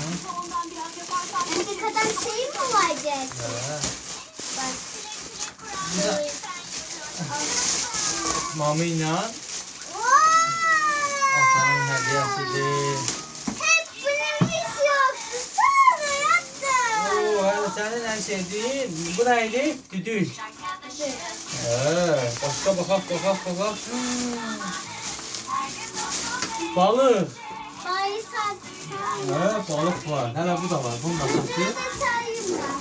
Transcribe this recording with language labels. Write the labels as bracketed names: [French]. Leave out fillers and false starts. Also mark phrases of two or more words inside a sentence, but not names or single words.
[Turkish] Örümcek adam şeyi mi var gerçekten? Bak. [Azerbaijani] Mami ilə Vay! atanın hədiyyəsidir. [Turkish] Hep bunun hiç yoktu. Sonra yaptım. Oo, [Azerbaijani] hələ sənin ən sevdiyin. Bu nə idi? Düdük. Başqa baxaq. Balıq. [Turkish] Bari saçma. [Azerbaijani] Balıq var. Hələ bu da var. Bunun da satı. [Turkish] Şunu da sayayım mı?